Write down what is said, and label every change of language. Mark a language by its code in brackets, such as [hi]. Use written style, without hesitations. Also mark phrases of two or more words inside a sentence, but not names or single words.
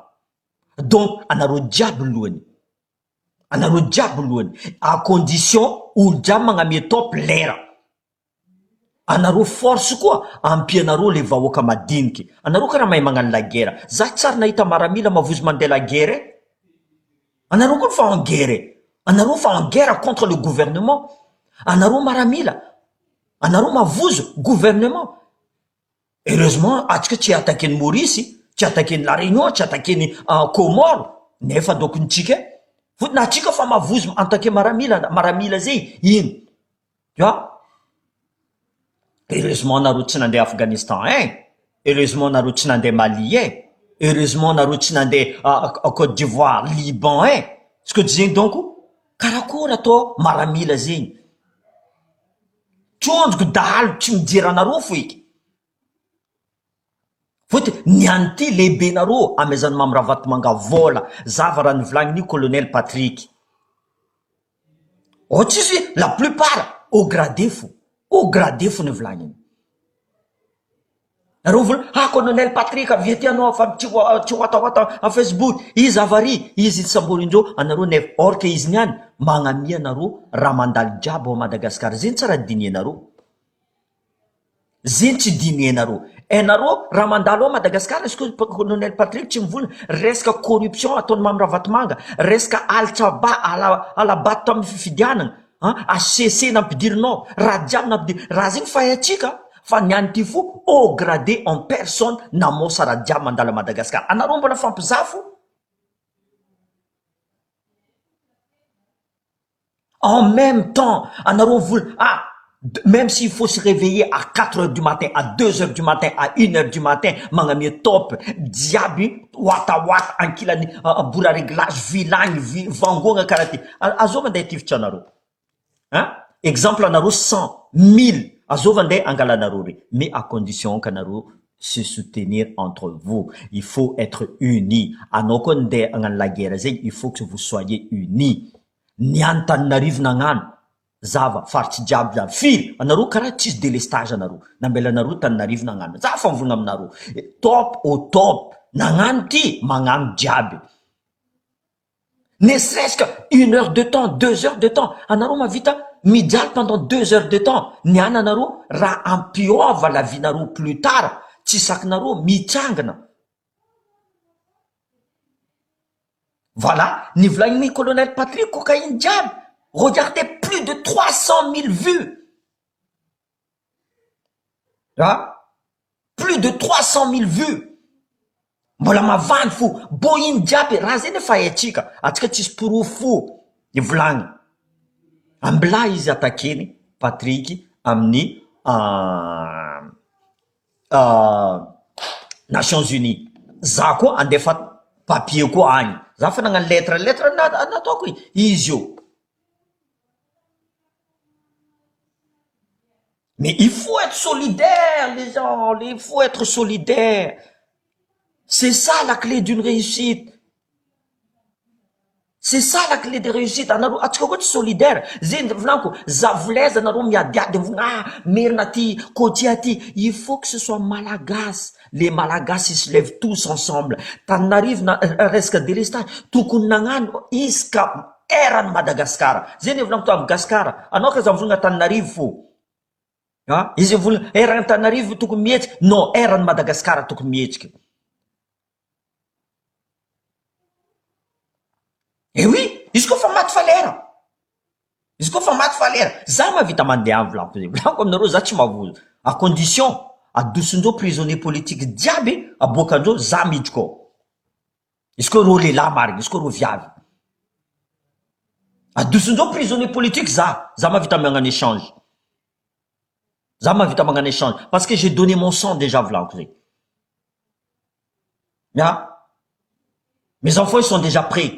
[mg] Donc anareo jiaby lohany. [fr] À condition [mg] olo jiaby magnamia top lera. Anareo force koa ampianareo le vahoaka madiniky. Anareo karaha mahay magnano [fr] la guerre. [mg] Za tsara nahita maramila mavozo mandeha [fr] la guerre. [mg] Anareo koa fa [fr] en guerre. [mg] Anareo fa [fr] en guerre contre le gouvernement. [mg] Anareo maramila. Anareo mavozo gouvernement. Heureusement, atsika tsy attaquer Maurice, tsy attaquer la Réunion, tsy attaquer Comore. Nefa dokonitsika. Fotona atsika fa mavozo attaquer maramila zay. Ino? Heureusement nareo tsy nandeha Afghanistan, heureusement nareo tsy nandeha Mali, heureusement nareo tsy nandeha Côte d'Ivoire, Liban, [fr] ce que [mg] zegny donc karakory atao maramila zegny. Trondroko dahalo tsy mijery anareo fo eky. Fotony niany ty lehibe nareo amezany mamiravaty mangavola. Zava raha nivolagny colonel Patrick. Tsisy [fr] la plupart au gradé [mg] fo nivolagny. Nareo vola colonel Patrick avy ety anao fa tsy watawata a Facebook. Izy avari, izy samborindreo anareo nef or que izy niany magnamia nareo raha mandalo jiaby ao Madagasikara. Zegny tsara dinianareo. Zeny tsy diny enareo. Enareo raha mandalo ao Madagasikara, izy ko colonel Patrick tsy mivolona resaka corruption ataony Mamirahavatomanga, resaka alabato tamin'ny fifidianana, HCC nampidirinao, raha jiaby nampidiri, raha zeny fahatsika fa niany ty fo [fr] au gradé en personne [mg] namosa raha jiaby mandalo a Madagasikara. Anareo mbola fampizafo [fr] en même temps, [mg] anareo vola [fr] même s'il faut se réveiller à 4 heures du matin, à 2 heures du matin, à 1 heure du matin, [mg] magnamia top, diaby, wata, ankilany, bora réglage, vilagny, vangona karaha ty. Azova andeha tivitra anareo. Exemple anareo 100, 1000, azova andeha angala anareo re. [fr] Mais à condition qu'anareo se soutenir entre vous. Il faut être unis. [mg] Anao koa andeha agnano [fr] la guerre zegny, il faut que vous soyez unis. [mg] Niany Tananarivo nagnano zava faritry jiaby jiaby firy anareo karaha tsisy délestage anareo nambela anareo Tananarivo nagnano za fa mivolagna aminareo top au top nagnano ty magnano jiaby [fr] ne serait-ce que 1 heure de temps 2 heures de temps [mg] anareo mavita mijaly [fr] pendant 2 heures de temps [mg] niany anareo raha ampiova [fr] la vie-nareo plus tard [mg] tsy sakinareo mitsangana. Voilà, ni volagniny colonel Patrick cocaïne diable. [fr] Regardez, plus de 300 000 vues. Plus de 300 000 vues. [mg] Mbola mavandy fo. Boiny diable, raha zeny efa haitsika. Atsika tsisy proof fo. Ni volagny. Ambila izy atakeny Patrick amin'ny Nations Unies. Za koa andefa papier koa agny. Za fa nagnano lettre nataoko izy io. [fr] Mais il faut être solidaire, les gens. Il faut être solidaire. C'est ça la clé d'une réussite. C'est ça la clé de réussite. [mg] Anareo atsika koa tsy solidaire. Zeny volaniko, zavoleza anareo miadiady merina ty, coatia ty. [fr] Il faut que ce soit malagasy. Les malagasy ils se lèvent tous ensemble. [mg] Tananarivo na resaka délestage. Tokony nagnano iska erany Madagasikara. Zeny volaniko to Madagasikara. Anao ka za mivolagna Tananarivo fo. Izy volagna erany Tananarivo tokony mihetsika. Non, erany Madagasikara tokony mihetsika. Eh oui, izy koa fa maty falera. Izy koa fa maty falera. Za mavita mandeha amin'ny volaniko zegny. Volaniko aminareo za tsy mavozo. À condition adosindreo [fr] prisonnier politique [mg] diaby abokandreo za miditra koa. Izy koa reo lehilahy marigny, izy koa reo viavy. Adosindreo [fr] prisonnier politique [mg] za mavita magnano échange. Za mavita magnano [fr] échange parce que j'ai donné mon sang déjà [mg] volaniko zegny. [fr] Mes enfants ils sont déjà prêts.